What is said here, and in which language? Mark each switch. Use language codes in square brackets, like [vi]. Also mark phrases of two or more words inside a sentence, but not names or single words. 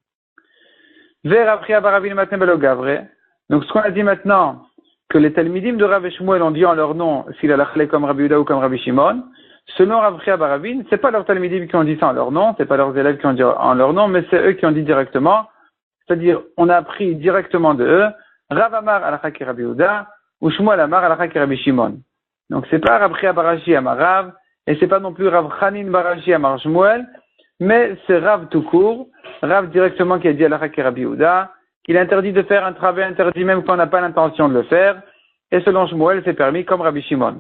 [fr] Donc, ce qu'on a dit maintenant, que les Talmidim de Rav et Shmuel ont dit en leur nom, si la est comme Rabbi Yehuda ou comme Rabbi Shimon, selon Rav Chia bar Ravin, c'est pas leurs Talmidim qui ont dit ça en leur nom, c'est pas leurs élèves qui ont dit en leur nom, mais c'est eux qui ont dit directement, c'est-à-dire, on a appris directement de eux, [he] רב אמר הלכה כרבי יהודה, ou שמואל אמר הלכה כרבי שמעון. [fr] Donc, c'est pas Rav Chia [he] בר אשי אמר [fr] Rav, et c'est pas non plus Rav Chanin [he] בר אשי אמר [fr] Shmuel, mais c'est Rav tout court, Rav directement qui a dit [he] הלכה כרבי יהודה, [fr] qu'il est interdit de faire un travail interdit même quand on n'a pas l'intention de le faire, et selon Shmuel, c'est permis comme Rabbi Shimon.